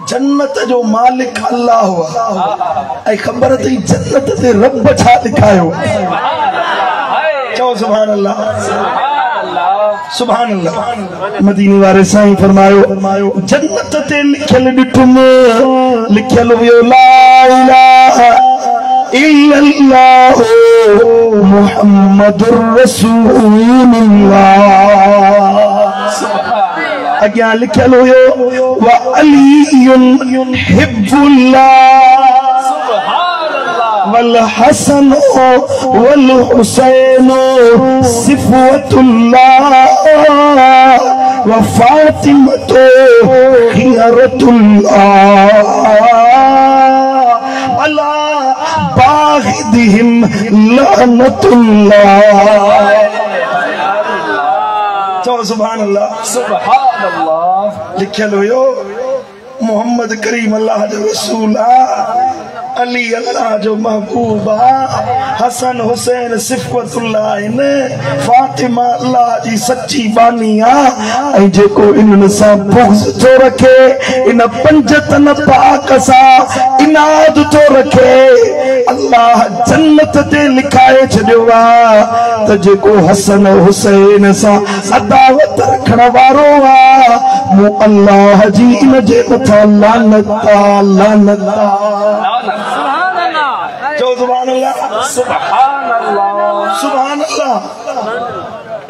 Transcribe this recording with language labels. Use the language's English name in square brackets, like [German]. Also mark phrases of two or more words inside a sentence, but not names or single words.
[Sindhi] जन्नत जो मालिक अल्लाह हुआ ऐं ख़बर अथई जन्नत ते रब छा लिखायो चओ [Arabic] سبحان الله سبحان الله. [Sindhi] मदीने वाले साईं फरमायो जन्नत ते लिखियल ॾिठुम लिखियल हुयो [Arabic] لا إله إلا الله محمد رسول الله [Sindhi] अग्यां लिखियल हुयो [Arabic] وعليٌّ حِبُّ الله والحسن والحسين صفوة الله وفاطمة خيرة الله على باغضيهم لعنة الله चो سبحان الله سبحان الله. [Sindhi] लिखियल हुयो मोहम्मद करीम अल्लाह जो रसूल अली अल्लाह जो महबूबा हसन हुसैन सिफवतुल्लाह फातिमा अल्लाह जी सच्ची बानी आ जेको इन्हनि सां बुग़्ज़ थो रखे इन पंजतन पाक सां इनाद थो रखे अल्लाह जन्नत ते लिखाए छॾियो आहे त जेको हसन हुसैन सां अदावत रखण वारो आहे मूं अल्लाह जी इन जे मथां लानत लानत जो [Arabic] سبحان الله سبحان الله سبحان الله.